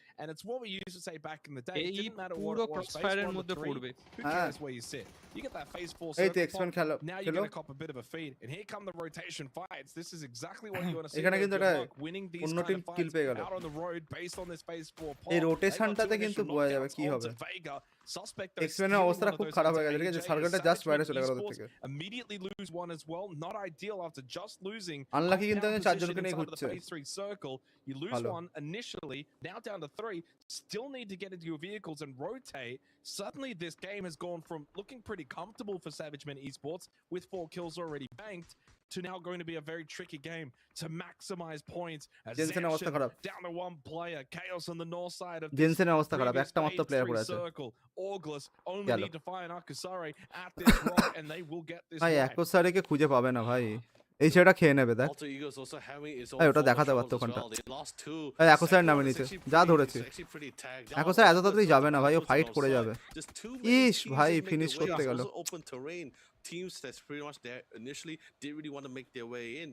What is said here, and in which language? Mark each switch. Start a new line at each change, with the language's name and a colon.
English: And it's what we used to say back in the day. It didn't matter what it was, phase 1 to 3, who cares where you sit? You get that phase 4 circle pop, now you're going to cop a bit of a feed. And here come the rotation fights. This is exactly what you want to see. Winning these kind of fights out on the road based on this phase 4 pop.
Bangla: এই রোটেশনটাতে কিন্তু বোঝা যাবে কি হবে এক্সমেনের অবস্থাটা খুব খারাপ হয়ে গেছে ঠিক আছে সার্কেলটা জাস্ট বাইরে চলে গেল ওদের থেকে
English: immediately lose one as well, not ideal after just losing.
Bangla: Unlucky কিন্তু চারজনকে নিয়ে ঘুরছে
English: phase 3 circle, you lose one initially, now down to 3, still need to get into your vehicles and rotate. Suddenly this game has gone from looking pretty comfortable for SavageMan Esports with 4 kills already banked to now going to be a very tricky game to maximize points. As down to one player, Chaos on the north side of
Bangla: জেনসেনের অবস্থা খারাপ একটা মাত্র player পড়ে আছে
English: circle. August only need to find Akusare at this rock and they will get this.
Bangla: ভাই Akusare-কে খুঁজে পাবে না ভাই এই সেটা খেয়ে নেবে দেখ এই ওটা দেখাতে পারতো ওখানটা এই Akusare নামে নিচে যা ধরেছে Akusare এত তাড়াতাড়ি যাবে না ভাই ও ফাইট করে যাবে ইস ভাই ফিনিশ করতে গেল
English: teams that's pretty much there initially didn't really want to make their way in.